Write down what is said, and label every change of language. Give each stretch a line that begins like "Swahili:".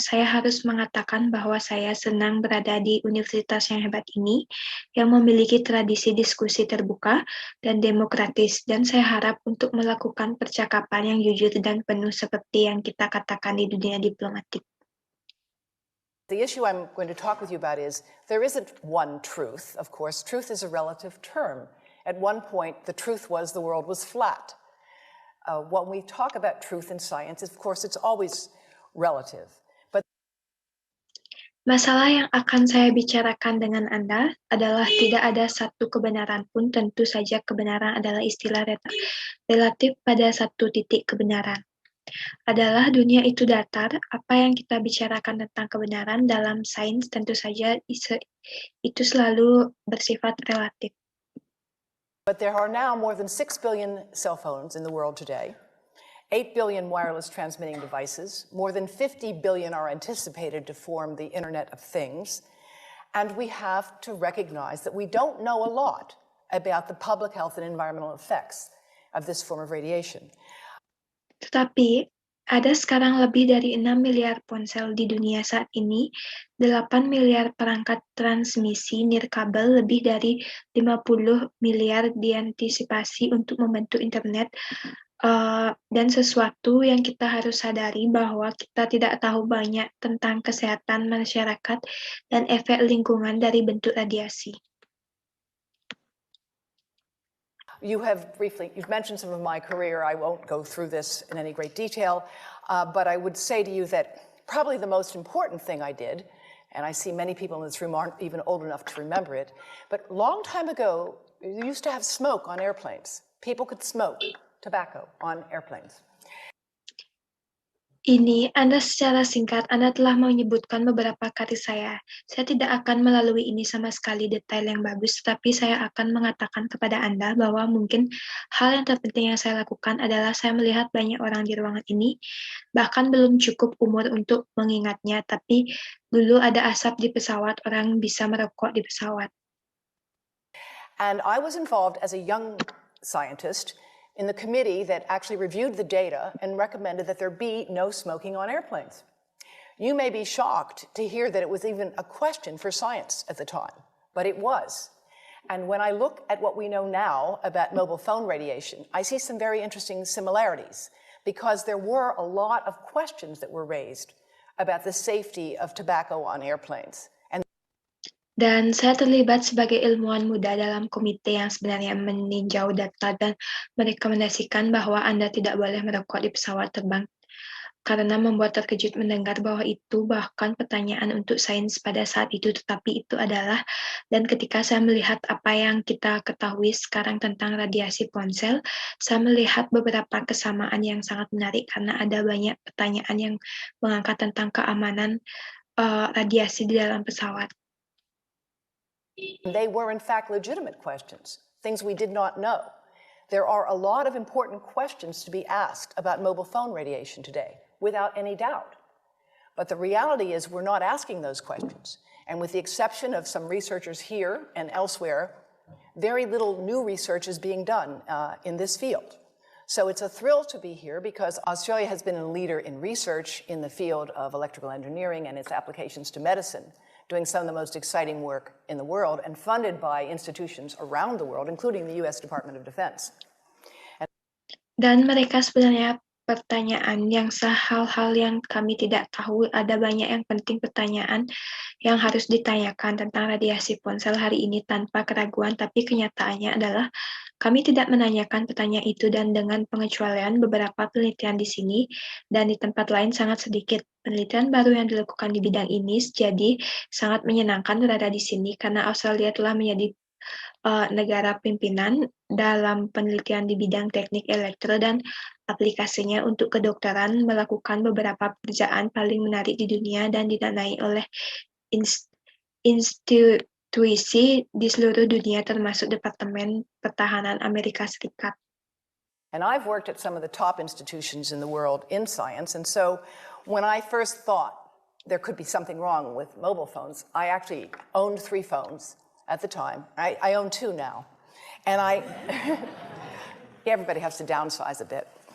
Indonesian: Saya harus mengatakan bahwa saya senang berada di universitas yang hebat ini, yang memiliki tradisi diskusi terbuka dan demokratis, dan saya harap untuk melakukan percakapan yang jujur dan penuh seperti yang kita katakan di dunia diplomatik.
English: The issue I'm going to talk with you about is there isn't one truth, of course. Truth is a relative term. At one point, the truth was the world was flat. When we talk about truth in science, of course, it's always relative. But
Indonesian: masalah yang akan saya bicarakan dengan Anda adalah tidak ada satu kebenaran pun, tentu saja kebenaran adalah istilah relatif pada satu titik kebenaran. Adalah dunia itu datar, apa yang kita bicarakan tentang kebenaran dalam sains tentu saja itu selalu bersifat relatif.
English: But there are now more than 6 billion cell phones in the world today, 8 billion wireless transmitting devices, more than 50 billion are anticipated to form the Internet of Things, and we have to recognize that we don't know a lot about the public health and environmental effects of this form of radiation.
Indonesian: Tetapi, ada sekarang lebih dari 6 miliar ponsel di dunia saat ini, 8 miliar perangkat transmisi nirkabel, lebih dari 50 miliar diantisipasi untuk membentuk internet, dan sesuatu yang kita harus sadari bahwa kita tidak tahu banyak tentang kesehatan masyarakat dan efek lingkungan dari bentuk radiasi.
English: You've mentioned some of my career. I won't go through this in any great detail, but I would say to you that probably the most important thing I did, and I see many people in this room aren't even old enough to remember it, but a long time ago, you used to have smoke on airplanes. People could smoke tobacco on airplanes.
Indonesian: Ini Anda secara singkat, Anda telah menyebutkan beberapa kali saya. Saya tidak akan melalui ini sama sekali detail yang bagus, tapi saya akan mengatakan kepada Anda bahwa mungkin hal yang terpenting yang saya lakukan adalah saya melihat banyak orang di ruangan ini, bahkan belum cukup umur untuk mengingatnya, tapi dulu ada asap di pesawat, orang bisa merokok di pesawat.
English: And I was involved as a young scientist in the committee that actually reviewed the data and recommended that there be no smoking on airplanes. You may be shocked to hear that it was even a question for science at the time, but it was. And when I look at what we know now about mobile phone radiation, I see some very interesting similarities, because there were a lot of questions that were raised about the safety of tobacco on airplanes.
Indonesian: Dan saya terlibat sebagai ilmuwan muda dalam komite yang sebenarnya meninjau data dan merekomendasikan bahwa Anda tidak boleh merokok di pesawat terbang, karena membuat terkejut mendengar bahwa itu bahkan pertanyaan untuk sains pada saat itu, tetapi itu adalah, dan ketika saya melihat apa yang kita ketahui sekarang tentang radiasi ponsel, saya melihat beberapa kesamaan yang sangat menarik, karena ada banyak pertanyaan yang mengangkat tentang keamanan radiasi di dalam pesawat.
English: They were, in fact, legitimate questions, things we did not know. There are a lot of important questions to be asked about mobile phone radiation today, without any doubt. But the reality is we're not asking those questions. And with the exception of some researchers here and elsewhere, very little new research is being done in this field. So it's a thrill to be here, because Australia has been a leader in research in the field of electrical engineering and its applications to medicine, doing some of the most exciting work in the world and funded by institutions around the world, including the US Department of Defense.
Indonesian: Dan mereka sebenarnya pertanyaan yang sah, hal-hal yang kami tidak tahu, ada banyak yang penting pertanyaan yang harus ditanyakan tentang radiasi ponsel hari ini tanpa keraguan, tapi kenyataannya adalah kami tidak menanyakan pertanyaan itu dan dengan pengecualian beberapa penelitian di sini dan di tempat lain sangat sedikit. Penelitian baru yang dilakukan di bidang ini jadi sangat menyenangkan berada di sini karena Australia telah menjadi negara pimpinan dalam penelitian di bidang teknik elektro dan aplikasinya untuk kedokteran melakukan beberapa pekerjaan paling menarik di dunia dan didanai oleh institusi di seluruh dunia termasuk Departemen Pertahanan Amerika Serikat.
English: And I've worked at some of the top institutions in the world in science, and so when I first thought there could be something wrong with mobile phones, I actually owned 3 phones at the time. I own 2 now. And everybody has to downsize a bit.